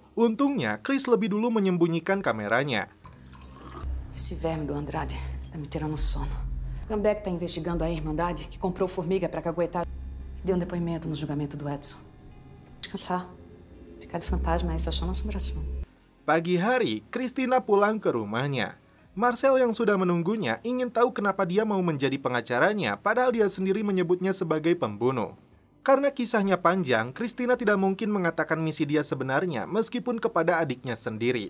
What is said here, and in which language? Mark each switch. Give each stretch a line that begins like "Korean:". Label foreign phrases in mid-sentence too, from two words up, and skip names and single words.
Indonesian: Untungnya, Chris lebih dulu menyembunyikan kameranya.
Portuguese: Esse verme do Andrade tá me tirando sono. Gambeck tá investigando a Irmandade, que comprou Formiga pra caguetar. Deu um depoimento no julgamento do Edson. Descansar. Ficar de fantasma aí só chama assombração.
Indonesian: Pagi hari, Christina pulang ke rumahnya. Marcel yang sudah menunggunya ingin tahu kenapa dia mau menjadi pengacaranya, padahal dia sendiri menyebutnya sebagai pembunuh. Karena kisahnya panjang, Christina tidak mungkin mengatakan misi dia sebenarnya meskipun kepada adiknya sendiri.